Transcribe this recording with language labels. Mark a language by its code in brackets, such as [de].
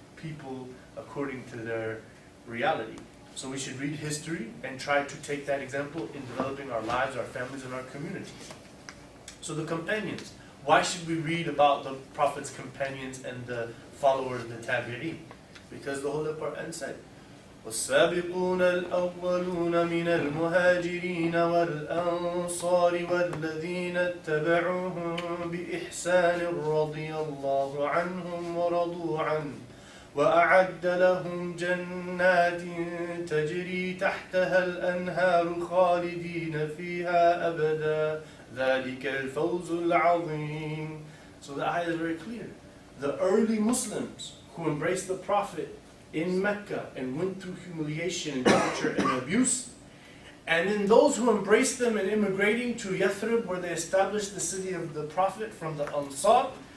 [en] people according to their reality. So we should read history and try to take that example in developing our lives, our families, and our communities. So the companions. Why should we read about the Prophet's companions and the followers, the tabi'een? Because the Holy Quran said, [ar] والسابقون الأولون من المهاجرين والأنصار والذين اتبعوهم بإحسان رضي الله عنهم ورضوا عنه وأعد لهم جنات تجري تحتها الأنهار خالدين فيها أبدا ذلك الفوز العظيم. [en] So the ayah is very clear. The early Muslims who embraced the Prophet in Mecca and went through humiliation and torture and abuse, and then those who embraced them in immigrating to Yathrib, where they established the city of the Prophet from the Ansar,